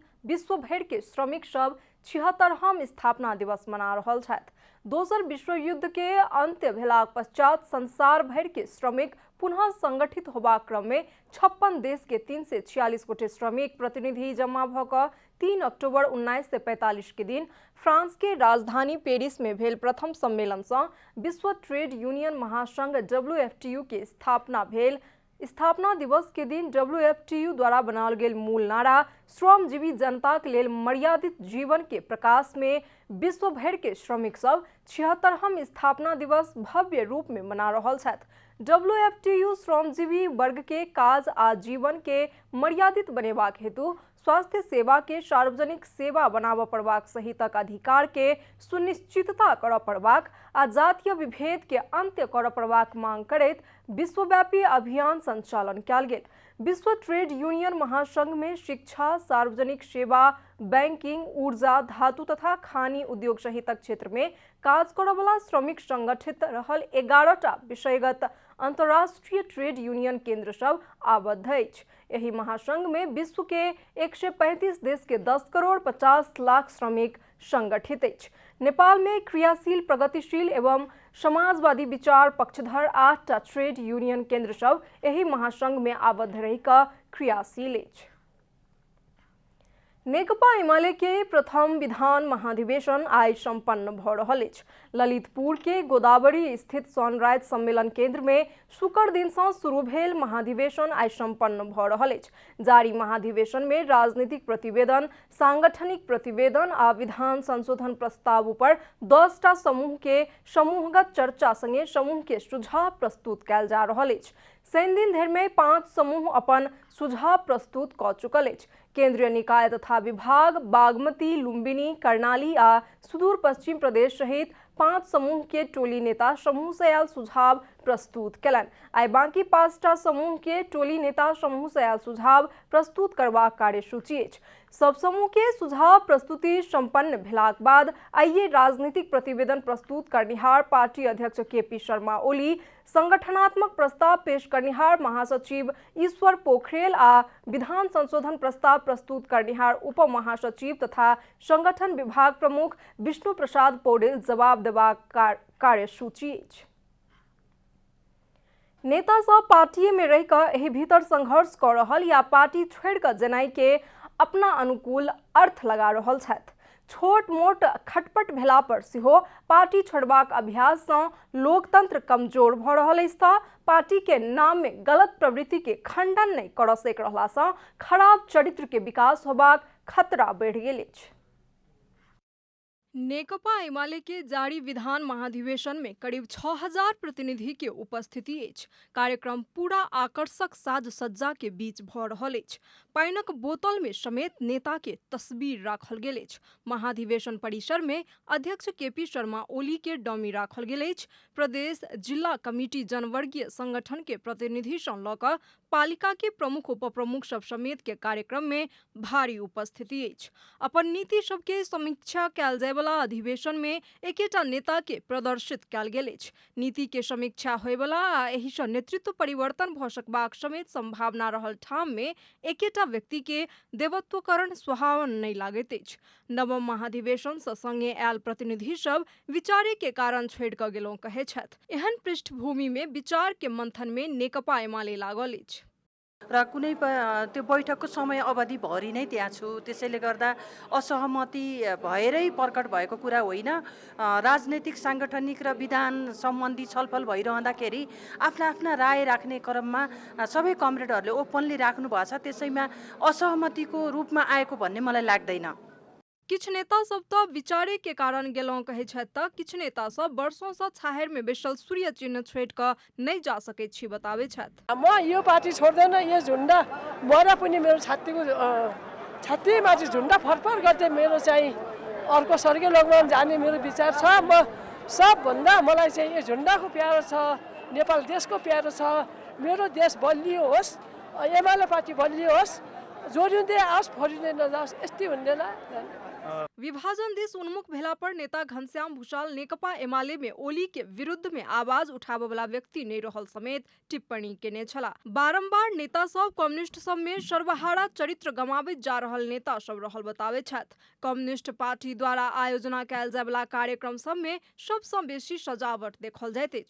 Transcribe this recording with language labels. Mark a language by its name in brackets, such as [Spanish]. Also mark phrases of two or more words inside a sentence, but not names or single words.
[Maithili] विश्व भर के श्रमिक सब 76वां स्थापना दिवस मना रहल छथि। दोसर विश्व युद्ध के अंत्य भेलाक पश्चात संसार भर के श्रमिक पुनः संगठित होबाक क्रम में 56 देश के 346 गोटे श्रमिक प्रतिनिधि जमा भ क 3 अक्टूबर 1945 के दिन फ्रांस के राजधानी पेरिस में भेल प्रथम सम्मेलन से विश्व [English] trade union [Maithili] महासंघ WFTU के स्थापना भेल। स्थापना दिवस के दिन WFTU द्वारा बनाल गेल मूल नारा श्रमजीवी जनता के लेल मर्यादित जीवन के प्रकाश में विश्व भर के श्रमिक सब 76वां स्थापना दिवस भव्य रूप में मना रहल छथि। WFTU श्रमजीवी वर्ग के काज आ जीवन के मर्यादित बनेबाक हेतु स्वास्थ्य सेवा के सार्वजनिक सेवा बनाबऽ पड़बाक सहितक अधिकार के सुनिश्चितता करऽ पड़बाक आ जातीय विभेद के अंत्य करऽ पड़बाक मांग करैत विश्वव्यापी अभियान संचालन कयल गेल। विश्व [English] trade union [Maithili] महासंघ में शिक्षा, सार्वजनिक सेवा, बैंकिंग, ऊर्जा, धातु तथा खानी उद्योग सहितक क्षेत्र में काज करऽ वाला श्रमिक संगठित रहल 11टा विषयगत अंतर्राष्ट्रीय [English] trade union [Maithili] केंद्र सब आबद्ध अछि। एही महासंघ में विश्व के 135 देश के 10 करोड़ 50 लाख श्रमिक संगठित अछि। नेपाल में क्रियाशील, प्रगतिशील एवं समाजवादी विचार पक्षधर 8टा [English] trade union [Maithili] केंद्र सब एही महासंघ में आबद्ध रहि क क्रियाशील अछि। नेकपा एमाले के प्रथम विधान महाधिवेशन आइ संपन्न भ रहल अछि। ललितपुर के गोदावरी स्थित सनराइज सम्मेलन केंद्र में शुक्र दिन से शुरू भेल महाधिवेशन आइ संपन्न भ रहल अछि। जारी महाधिवेशन में राजनीतिक प्रतिवेदन, सांगठनिक प्रतिवेदन आ विधान संशोधन प्रस्ताव पर 10टा समूह के समूहगत चर्चा संगे समूह के सुझाव प्रस्तुत कयल जा रहल अछि। शनि दिन धरि में 5 समूह अपन सुझाव प्रस्तुत क चुकल अछि। केंद्रीय निकाय तथा विभाग, बागमती, लुम्बिनी, कर्णाली आ सुदूर पश्चिम प्रदेश सहित 5 समूह के टोली नेता समूह से आयल सुझाव प्रस्तुत कयलनि। आइ बाकी 5टा समूह के टोली नेता समूह से आयल सुझाव प्रस्तुत करबाक कार्यसूची अछि। सब समूह के सुझाव प्रस्तुति संपन्न भेलाक बाद आइए राजनीतिक प्रतिवेदन प्रस्तुत करनिहार पार्टी अध्यक्ष KP शर्मा ओली, संगठनात्मक प्रस्ताव पेश करनिहार महासचिव ईश्वर पोखरेल आ विधान संशोधन प्रस्ताव प्रस्तुत करनिहार उप महासचिव तथा संगठन विभाग प्रमुख विष्णु प्रसाद पौडेल जवाब देबाक कार्यसूची अछि। नेता सब पार्टी में रह कर एही भीतर संघर्ष कर रहल या पार्टी छोड़ कर जेनाइ के अपना अनुकूल अर्थ लगा रहल छथि। छोट मोट खटपट भेला पर सेहो पार्टी छोड़बाक अभ्यास से लोकतंत्र कमजोर भ रहल अछि त पार्टी के नाम में गलत प्रवृत्ति के खंडन नहीं कर सक रहला से खराब चरित्र के विकास होबाक खतरा बढ़ि गेल अछि। नेकपा एमाले के जारी विधान महाधिवेशन में करीब 6000 प्रतिनिधि के उपस्थिति अछि। कार्यक्रम पूरा आकर्षक साज सज्जा के बीच भ रहल अछि। पानिक बोतल में समेत नेता के तस्वीर राखल गेल अछि। महाधिवेशन परिसर में अध्यक्ष KP शर्मा ओली के डमी राखल गेल अछि। प्रदेश जिला कमिटी जनवर्गीय संगठन के प्रतिनिधि सँ ल क पालिका के प्रमुख उपप्रमुख सब समेत के कार्यक्रम में भारी उपस्थिति अछि। अपन नीति सबके समीक्षा कयल जाय वाला अधिवेशन में एकेटा नेता के प्रदर्शित कयल गेल अछि। नीति के समीक्षा होय वाला आ एहि सँ नेतृत्व परिवर्तन भ सकबाक समेत संभावना रहल ठाम में एकेटा व्यक्ति के देवत्वकरण सुहावन नहीं लागैत अछि। नवम महाधिवेशन सँ संगे आयल प्रतिनिधि सब विचारे के कारण छोड़ि क गेलहुँ कहै छथि। एहन पृष्ठभूमि में विचार के मंथन में नेकपा एमाले लागल अछि। [Nepali] र कुनै त्यो बैठकको समय अवधि भरि नै त्यहाँ छु, त्यसैले गर्दा असहमति भएरै प्रकट भएको कुरा होइन। राजनैतिक साङ्गठनिक र विधान सम्बन्धी छलफल भइरहँदाखेरि आफ्ना आफ्ना राय राख्ने क्रममा सबै कमरेडहरूले ओपनली राख्नु भएको छ, त्यसैमा असहमतिको रूपमा आएको भन्ने मलाई लाग्दैन। [Maithili] किछ नेता सब तो विचारे के कारण गेलहुँ कहै छथि त किछ नेता सब वर्षों से छाहर में बैसल सूर्य चिन्ह छोड़ क नहीं जा सकैत छी बताबै छथि। [Nepali] म यो पार्टी छोड्दैन, यो झुन्डा मरा पनि मेरो छातीमाथि झुन्डा फरफर गर्दै मेरो चाहिँ अर्को स्वर्गीय लोकमा जाने मेरो विचार छ। म सबभन्दा मलाई चाहिँ यो झुन्डाको प्यारो छ, नेपाल देशको प्यारो छ। मेरो देश बलियो होस्, एमाले पार्टी बलियो होस्, जोडिँदै आओस्, फरिँदै नजाओस्, यस्तै हुँदैन। [Maithili] विभाजन देश उन्मुख भेला पर नेता घनश्याम भूषाल नेकपा एमाले में ओली के विरुद्ध में आवाज उठाबे वाला व्यक्ति नहीं रहल समेत टिप्पणी केने छला। बारंबार नेता सब कम्युनिस्ट सब में सर्वहारा चरित्र गमाबैत जा रहल नेता सब रहल बतावे छथि। कम्युनिस्ट पार्टी द्वारा आयोजना कयल जाय वाला कार्यक्रम सब में सबसँ बेसी सजावट देखल जाइत अछि।